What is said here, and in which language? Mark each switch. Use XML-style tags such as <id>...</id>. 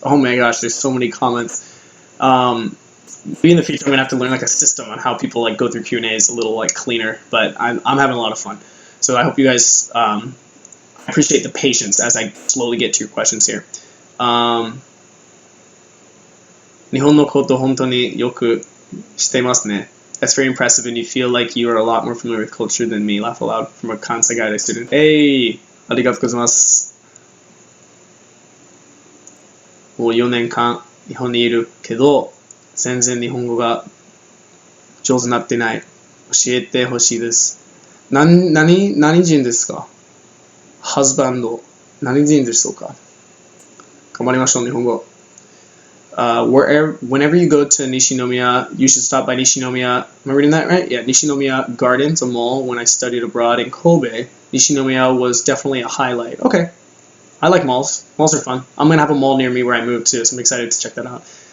<en>Oh my gosh, there's so many comments. Maybe in the future I'm gonna have to learn like a system on how people like go through Q&As a little like cleaner. But I'm having a lot of fun. So I hope you guys appreciate the patience as I slowly get to your questions here.</en> <ja>日本のこと本当によく知っていますね.</ja> <en>That's very impressive, and you feel like you are a lot more familiar with culture than me. Laugh aloud from a Kansai Gaide student. Hey!</en> <ja>ありがとうございます。もう4年間日本にいるけど、全然日本語が上手になってない。教えてほしいです。何人ですか？ハズバンド。何人でしょうか？頑張りましょう、日本語。</ja> <en>Whenever you go to Nishinomiya, you should stop by Nishinomiya. Am I reading that right? Yeah, Nishinomiya Gardens, a mall. When I studied abroad in Kobe, Nishinomiya was definitely a highlight. Okay, I like malls. Malls are fun. I'm gonna have a mall near me where I moved to, so I'm excited to check that out.</en>